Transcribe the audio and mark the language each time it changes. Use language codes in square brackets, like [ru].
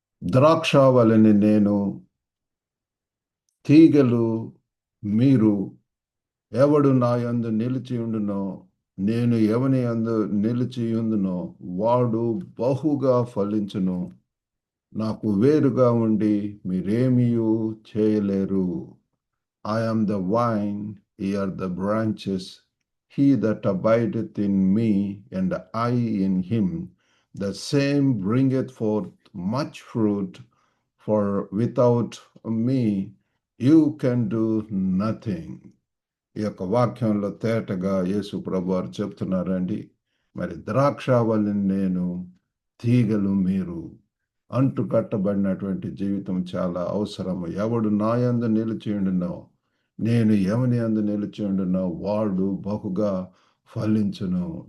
[te] ద్రాక్షావళిని నేను, తీగలు మీరు. ఎవడు నా యందు నిలిచి ఉండునో, నేను ఎవని యందు నిలిచి ఉండునో వాడు బహుగా ఫలించును. నాకు వేరుగా ఉండి మీరేమియూ చేయలేరు. [en] I am the vine, ye are the branches. He that abideth in me, and I in him, the same bringeth forth much fruit, for without me you can do nothing. [te] ఈ యొక్క వాక్యంలో తేటగా యేసు ప్రభు వారు చెప్తున్నారండి. మరి ద్రాక్షావళిని నేను, తీగలు మీరు. అంటు కట్టబడినటువంటి జీవితం చాలా అవసరము. ఎవడు నా యందు నిలిచి ఉండునో, నేను ఎవని యందు నిలిచి ఉండునో వాడు బహుగా ఫలించును.